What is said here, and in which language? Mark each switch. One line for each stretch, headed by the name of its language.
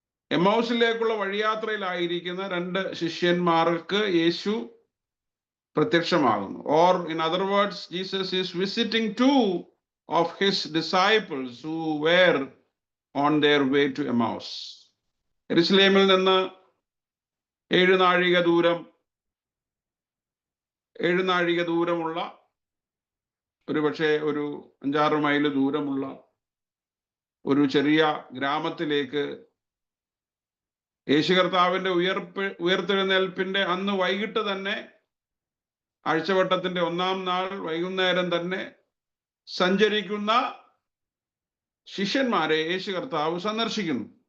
Malayalam: എമ്മൗസിലേക്കുള്ള വഴിയാത്രയിലായിരിക്കുന്ന 2 ശിഷ്യന്മാർക്ക് യേശു പ്രത്യക്ഷമാകുന്നു.
English: Or in other words, Jesus is visiting 2 of his disciples who were on their way to Emmaus.
Malayalam: യെരുശലേമിൽ നിന്ന് 7 നാഴിക ദൂരം 7 നാഴിക ദൂരമുള്ള, ഒരു പക്ഷേ ഒരു 5-6 മൈൽ ദൂരമുള്ള ഒരു ചെറിയ ഗ്രാമത്തിലേക്ക് യേശു കർത്താവിന്റെ ഉയർത്തെഴുന്നേൽപ്പിന്റെ അന്ന് വൈകിട്ട് തന്നെ, ആഴ്ചവട്ടത്തിന്റെ 1-ാം നാൾ വൈകുന്നേരം തന്നെ സഞ്ചരിക്കുന്ന ശിഷ്യന്മാരെ യേശു കർത്താവ് സന്ദർശിക്കുന്നു.